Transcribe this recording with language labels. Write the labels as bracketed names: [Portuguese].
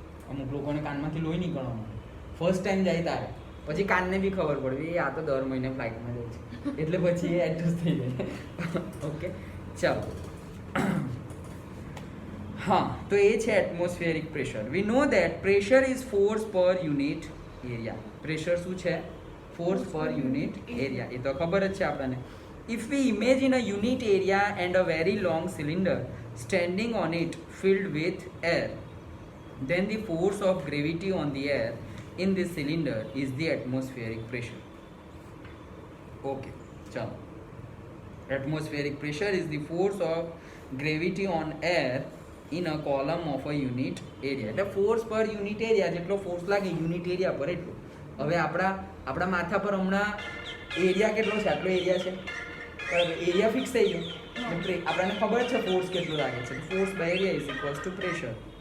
[Gujarati] અમુક લોકોને કાનમાંથી લોહી નીકળવામાં આવે ફર્સ્ટ ટાઈમ જાય તારે, પછી કાનને બી ખબર પડે આ તો દર મહિને ફ્લાઇટમાં જાય છે એટલે પછી એ એડજસ્ટ થઈ જાય. ઓકે, ચાલો. હા, તો એ છે atmospheric pressure. [English] We know that pressure is force per unit area. [Gujarati] પ્રેશર શું છે? ફોર્સ પર યુનિટ એરિયા. એ તો ખબર જ છે આપણને. [English] If we imagine a unit area and a very long cylinder standing on it filled with air, then the force of gravity on the air in this cylinder is the atmospheric pressure. Okay, chalo. Atmospheric pressure is the force of gravity on air in a column of a unit area. [Gujarati] એટલે force પર unit area જેટલો force લાગે unit area પર એટલું. હવે આપણા માથા પર હમણાં એરિયા કેટલો છે? આટલો એરિયા છે, બરાબર, એરિયા ફિક્સ થઈ ગયો. આપણને ખબર છે ફોર્સ કેટલું લાગે છે. [English] Force by area is equals to pressure.